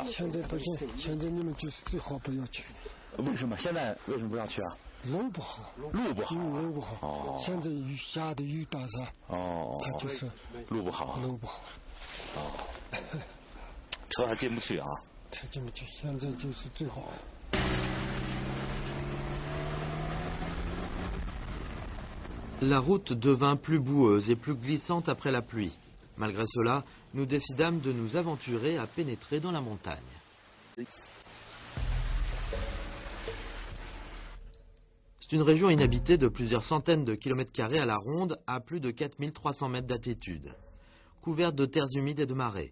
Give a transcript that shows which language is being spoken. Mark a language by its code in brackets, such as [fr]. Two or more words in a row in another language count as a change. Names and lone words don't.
[zh] 现在不行，现在你们就是最好不要去。为什么？现在为什么不要去啊？路不好。路不好。路不好。哦。现在下的雨大噻。哦。它就是路不好。路不好。哦。车还进不去啊？车进不去，现在就是最好。 [fr] La route devint plus boueuse et plus glissante après la pluie. Malgré cela, nous décidâmes de nous aventurer à pénétrer dans la montagne. C'est une région inhabitée de plusieurs centaines de kilomètres carrés à la ronde, à plus de 4300 mètres d'altitude, couverte de terres humides et de marais.